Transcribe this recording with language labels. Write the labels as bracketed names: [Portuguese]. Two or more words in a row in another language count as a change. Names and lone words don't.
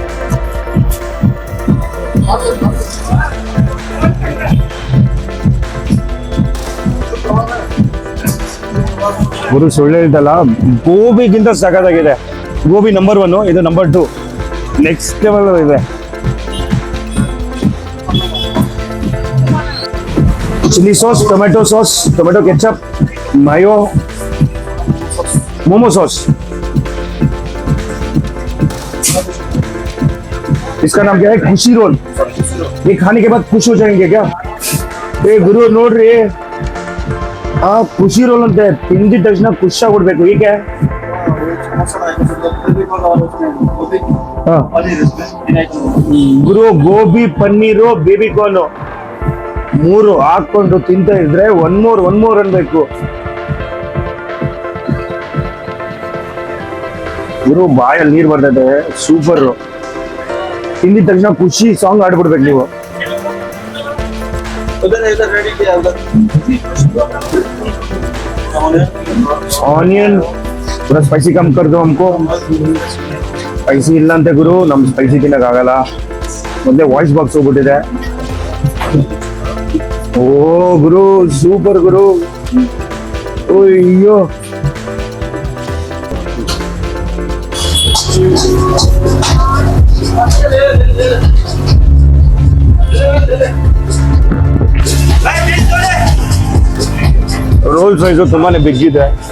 [Kannada] ಗುರು ಸುಳ್ಳು ಹೇಳ್ತಲ್ಲ, ಗೋಬಿಗಿಂತ ಸಖತ್ತಾಗಿದೆ. ಗೋಬಿ ನಂಬರ್ 1, ಇದು ನಂಬರ್ 2, [English] next level [Kannada] ಇದೆ. [English] chilli sauce, tomato ketchup, mayo, momo sauce. [Hindi] इसका नाम क्या है? खुशी रोल. ये खाने के बाद खुश हो जाएंगे क्या? [Kannada] ಏ ಗುರು ನೋಡ್ ರೇ, ಖುಷಿ ರೋಲ್ ಅಂತ ತಿಂದಿದ ತಕ್ಷಣ ಖುಷಿ ಆಗ್ಬಿಡ್ಬೇಕು. ಈಗ ಗುರು ಗೋಬಿ ಪನ್ನೀರು ಬೇಬಿಕಾರ್ನ್ 3 ಹಾಕೊಂಡು ತಿಂತ ಇದ್ರೆ [English] one more [Kannada] ಅನ್ಬೇಕು ಗುರು. ಬಾಯಲ್ಲಿ ನೀರ್ ಬರ್ತದೆ, ಸೂಪರ್. ತಿಂದಿದ ತಕ್ಷಣ ಖುಷಿ ಸಾಂಗ್ ಆಡ್ಬಿಡ್ಬೇಕು ನೀವು. [Hindi] ऑनियन थोड़ा स्पाइसी कम कर दो हमको. [Kannada] स्पाइसी ಇಲ್ಲ ಅಂತ ಗುರು, ನಮ್ ಸ್ಪೈಸಿ ತಿನ್ನಕ್ ಆಗಲ್ಲ. ಮೊದಲೇ [English] voice box [Kannada] ಹೋಗ್ಬಿಟ್ಟಿದೆ. ಓ ಗುರು ಸೂಪರ್ ಗುರು. ಅಯ್ಯೋ ರೋಲ್ ಸೈಜು ತುಂಬಾನೇ ಬಿಗ್ಗಿದೆ.